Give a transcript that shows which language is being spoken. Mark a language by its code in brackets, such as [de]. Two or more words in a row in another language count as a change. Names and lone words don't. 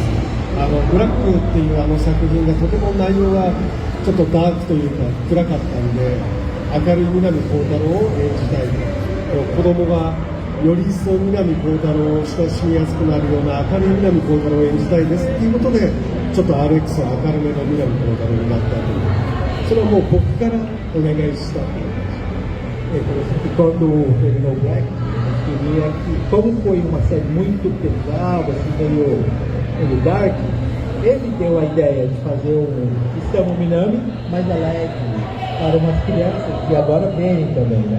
[ja] ブラックっていう作品がとても内容がちょっとダークというか暗かったんで、明るい南光太郎を演じたいと。子供がより一層南光太郎を親しみやすくなるような明るい南光太郎を演じたいですっていうことで、ちょっと RX は明るめの南光太郎になったという、それはもう僕からお願いしたという。 [pt] Quando terminou o Black, queria que, como foi uma série muito pesada, assim, meio dark, ele deu a ideia de fazer um Sistema Minami mais alegre para umas crianças que agora veem também, né?